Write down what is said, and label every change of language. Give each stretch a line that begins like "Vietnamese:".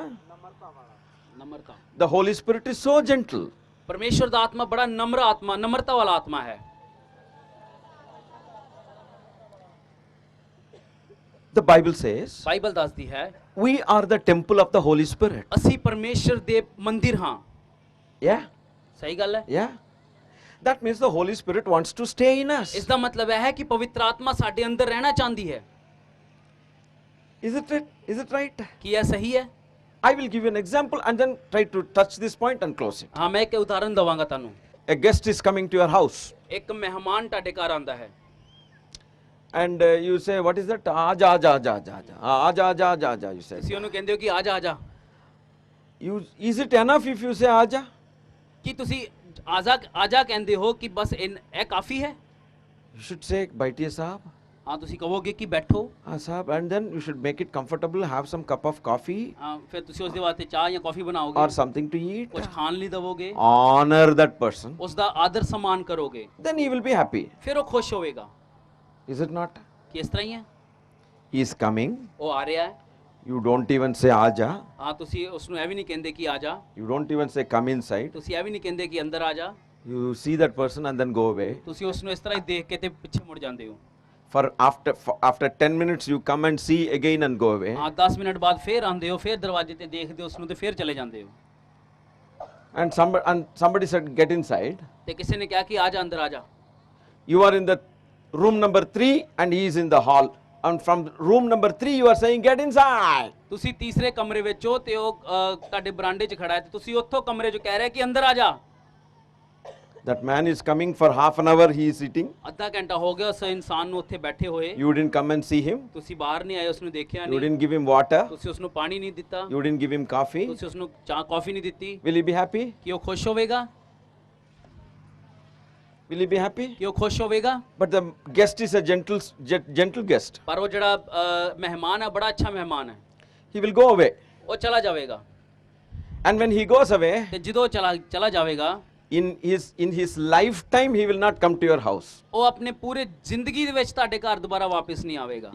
Punjabi: ਨਮਰਤਾ।
English: The Holy Spirit is so gentle.
Punjabi: ਪਰਮੇਸ਼ਵਰ ਦਾ ਆਤਮਾ ਬੜਾ ਨਮਰ ਆਤਮਾ, ਨਮਰਤਾ ਵਾਲਾ ਆਤਮਾ ਹੈ।
English: The Bible says,
Punjabi: ਬਾਈਬਲ ਦੱਸਦੀ ਹੈ,
English: we are the temple of the Holy Spirit.
Punjabi: ਅਸੀਂ ਪਰਮੇਸ਼ਵਰ ਦੇ ਮੰਦਿਰ ਹਾਂ।
English: Yeah?
Punjabi: ਸਹੀ ਗੱਲ ਹੈ।
English: Yeah? That means the Holy Spirit wants to stay in us.
Punjabi: ਇਸ ਦਾ ਮਤਲਬ ਹੈ ਕਿ ਪਵਿੱਤਰ ਆਤਮਾ ਸਾਡੇ ਅੰਦਰ ਰਹਿਣਾ ਚਾਹੁੰਦੀ ਹੈ।
English: Is it right?
Punjabi: ਕੀ ਇਹ ਸਹੀ ਹੈ?
English: I will give you an example and then try to touch this point and close it.
Punjabi: ਹਾਂ, ਮੈਂ ਇੱਕ ਉਦਾਹਰਨ ਦਵਾਂਗਾ ਤੁਹਾਨੂੰ।
English: A guest is coming to your house
Punjabi: ਇੱਕ ਮਹਿਮਾਨ ਤੁਹਾਡੇ ਘਰ ਆਂਦਾ ਹੈ,
English: and you say, what is that?
Punjabi: Aja, aja, aja, aja,
English: aja. Aja, aja, aja, aja, you say.
Punjabi: ਤੁਸੀਂ ਉਹਨੂੰ ਕਹਿੰਦੇ ਹੋ ਕਿ ਆ ਜਾ ਆ ਜਾ।
English: Is it enough if you say aja?
Punjabi: ਕੀ ਤੁਸੀਂ ਆ ਜਾ ਕਹਿੰਦੇ ਹੋ ਕਿ ਬਸ ਇਹ ਕਾਫੀ ਹੈ?
English: You should say,
Hindi: baitiye sahab.
Punjabi: ਹਾਂ, ਤੁਸੀਂ ਕਹੋਗੇ ਕਿ ਬੈਠੋ।
English: Sahab, and then you should make it comfortable, have some cup of coffee
Punjabi: ਹਾਂ, ਫਿਰ ਤੁਸੀਂ ਉਸ ਦੇ ਵਾਸਤੇ ਚਾਹ ਜਾਂ ਕਾਫੀ ਬਣਾਓਗੇ,
English: or something to eat.
Punjabi: ਕੁਝ ਖਾਣ ਲਈ ਦਵੋਗੇ,
English: Honor that person.
Punjabi: ਉਸ ਦਾ ਆਦਰ ਸਨਮਾਨ ਕਰੋਗੇ,
English: Then he will be happy.
Punjabi: ਫਿਰ ਉਹ ਖੁਸ਼ ਹੋਵੇਗਾ।
English: Is it not?
Punjabi: ਕਿ ਇਸ ਤਰ੍ਹਾਂ ਹੀ ਹੈ।
English: He is coming.
Punjabi: ਉਹ ਆ ਰਿਹਾ ਹੈ।
English: You don't even say aja.
Punjabi: ਹਾਂ, ਤੁਸੀਂ ਉਸ ਨੂੰ ਇਹ ਵੀ ਨਹੀਂ ਕਹਿੰਦੇ ਕਿ ਆ ਜਾ,
English: You don't even say come inside.
Punjabi: ਤੁਸੀਂ ਇਹ ਵੀ ਨਹੀਂ ਕਹਿੰਦੇ ਕਿ ਅੰਦਰ ਆ ਜਾ,
English: You see that person and then go away.
Punjabi: ਤੁਸੀਂ ਉਸ ਨੂੰ ਇਸ ਤਰ੍ਹਾਂ ਹੀ ਦੇਖ ਕੇ ਤੇ ਪਿੱਛੇ ਮੁੜ ਜਾਂਦੇ ਹੋ।
English: For after 10 minutes you come and see again and go away.
Punjabi: ਹਾਂ, 10 ਮਿੰਟ ਬਾਅਦ ਫਿਰ ਆਉਂਦੇ ਹੋ, ਫਿਰ ਦਰਵਾਜ਼ੇ ਤੇ ਦੇਖਦੇ ਹੋ ਉਸ ਨੂੰ ਤੇ ਫਿਰ ਚਲੇ ਜਾਂਦੇ ਹੋ।
English: And somebody said, get inside.
Punjabi: ਤੇ ਕਿਸੇ ਨੇ ਕਿਹਾ ਕਿ ਆ ਜਾ ਅੰਦਰ ਆ ਜਾ।
English: You are in the room number 3 and he is in the hall and from room number 3 you are saying get inside.
Punjabi: ਤੁਸੀਂ ਤੀਸਰੇ ਕਮਰੇ ਵਿੱਚ ਹੋ ਤੇ ਉਹ ਤੁਹਾਡੇ ਬਰਾਂਡੇ 'ਚ ਖੜਾ ਹੈ ਤੇ ਤੁਸੀਂ ਉੱਥੋਂ ਕਮਰੇ 'ਚ ਕਹਿ ਰਹੇ ਕਿ ਅੰਦਰ ਆ ਜਾ।
English: That man is coming for half an hour, he is sitting.
Punjabi: ਅੱਧਾ ਘੰਟਾ ਹੋ ਗਿਆ ਉਸ ਇਨਸਾਨ ਨੂੰ ਉੱਥੇ ਬੈਠੇ ਹੋਏ।
English: You didn't come and see him.
Punjabi: ਤੁਸੀਂ ਬਾਹਰ ਨਹੀਂ ਆਏ, ਉਸ ਨੂੰ ਦੇਖਿਆ
English: You
Punjabi: ਨਹੀਂ,
English: didn't give him water.
Punjabi: ਤੁਸੀਂ ਉਸ ਨੂੰ ਪਾਣੀ ਨਹੀਂ ਦਿੱਤਾ,
English: You didn't give him coffee.
Punjabi: ਤੁਸੀਂ ਉਸ ਨੂੰ ਚਾਹ ਕੌਫੀ ਨਹੀਂ ਦਿੱਤੀ।
English: Will he be happy?
Punjabi: ਕੀ ਉਹ ਖੁਸ਼ ਹੋਵੇਗਾ?
English: Will he be happy?
Punjabi: ਕਿ ਉਹ ਖੁਸ਼ ਹੋਵੇਗਾ?
English: But the guest is a gentle guest.
Punjabi: ਪਰ ਉਹ ਜਿਹੜਾ ਮਹਿਮਾਨ ਹੈ ਬੜਾ ਅੱਛਾ ਮਹਿਮਾਨ ਹੈ,
English: He will go away.
Punjabi: ਉਹ ਚਲਾ ਜਾਵੇਗਾ।
English: And when he goes away,
Punjabi: ਤੇ ਜਦੋਂ ਚਲਾ ਜਾਵੇਗਾ,
English: in his lifetime he will not come to your house.
Punjabi: ਉਹ ਆਪਣੇ ਪੂਰੇ ਜ਼ਿੰਦਗੀ ਦੇ ਵਿੱਚ ਤੁਹਾਡੇ ਘਰ ਦੁਬਾਰਾ ਵਾਪਸ ਨਹੀਂ ਆਵੇਗਾ।